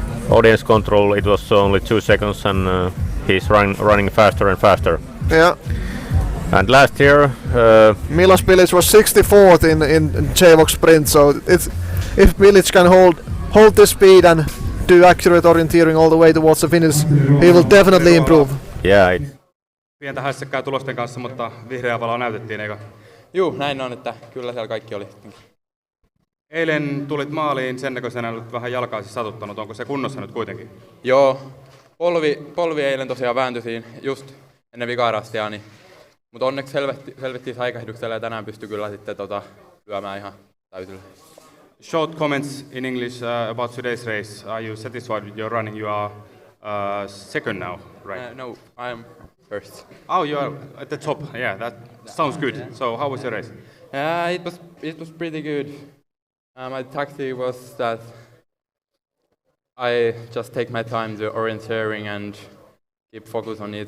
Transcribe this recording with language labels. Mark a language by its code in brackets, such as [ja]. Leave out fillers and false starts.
[en] Audience control, it was only 2 seconds, and he's running faster and faster. Yeah. And last year, Milos Bilic was 64th in JWOC sprint, so if Bilic can hold this speed and do accurate orienteering all the way towards the finish, he will definitely improve. Yeah. [fi] Pientä hässäkkää tulosten kanssa, mutta vihreä valo näytettiin, eikö? Juu, näin on, että kyllä siellä kaikki oli. Eilen tulit maaliin sen näköisenä, nyt vähän jalkaasi satuttanut. Onko se kunnossa nyt kuitenkin? Joo, polvi eilen tosiaan vääntyi just ennen vikarastia, niin, mutta onneksi helvettiin säikähdyksellä ja tänään pystyi kyllä sitten lyömään ihan täysillä. [en] Short comments in English about today's race. Are you satisfied with your running? You are second now, right? No, I'm first. Oh, you are at the top. Yeah, that sounds good. So, how was your race? It was pretty good. My tactic was that I just take my time to orienteering and keep focus on it.